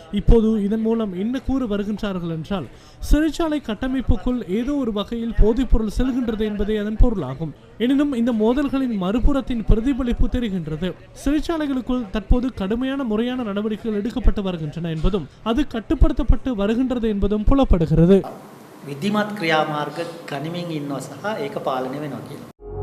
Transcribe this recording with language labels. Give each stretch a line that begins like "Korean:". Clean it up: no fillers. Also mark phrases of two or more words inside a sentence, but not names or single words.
Tamil: இப்போது இதன் மூலம் என்ன கூற வருகின்றார்கள் என்றால், சிறைச்சாலை கட்டமைப்புக்குள் ஏதோ ஒரு வகையில் போதைப்பொருள் செல்கின்றது என்பதே அதன் பொருளாகும். எனினும் இந்த மோதல்களின் மறுபுறத்தின் பிரதிபலிப்பு தெரிகின்றது. சிறைச்சாலைகளுக்குள் தற்போது கடுமையான முறையான நடவடிக்கைகள் எடுக்கப்பட்டு வருகின்றன என்பதும் அது கட்டுப்படுத்தப்பட்டு வருகின்றது என்பதும் புலப்படுகிறது.
Sinhala: විධිමත් ක්‍රියාමාර්ග ගනිමින් ඉන්නවා සහ ඒක පාලනය වෙනවා කියලා.